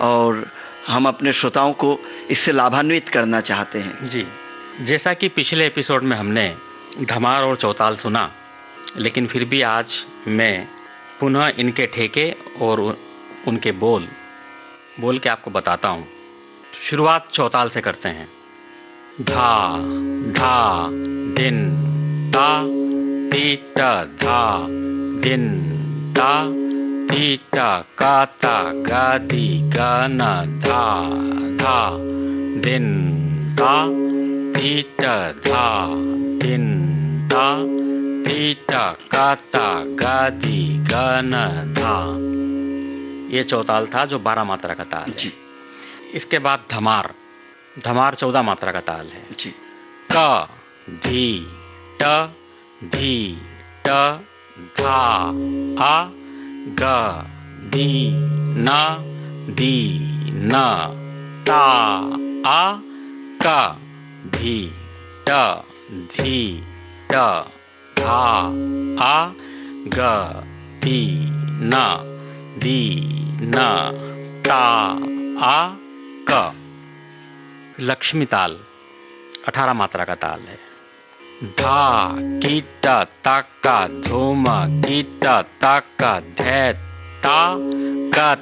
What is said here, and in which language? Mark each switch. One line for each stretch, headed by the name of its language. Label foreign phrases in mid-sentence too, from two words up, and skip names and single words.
Hindi: और हम अपने श्रोताओं को इससे लाभान्वित करना चाहते हैं। जी। जैसा कि पिछले एपिसोड में हमने धमार और चौताल सुना, लेकिन फिर भी आज मैं पुनः इनके ठेके और उनके बोल के आपको बताता हूँ। शुरुआत चौताल से करते हैं। धा धा दिन ता टीट धा दिन ता टीट काता गादी गाना धा धा दिन ता टीट धा दिन ता टीटा काता गादी गाना धा। ये चौताल था जो 12 मात्रा का ताल है। इसके बाद धमार 14 मात्रा का ताल है जी। क धी ट धी ट धा आ ग दी न दी न ता आ क धी ट धी ट धा आ ग दी न दी न ता आ क। लक्ष्मी ताल 18 मात्रा का ताल है। धा कीट तक धूम कीट तक धै ता कत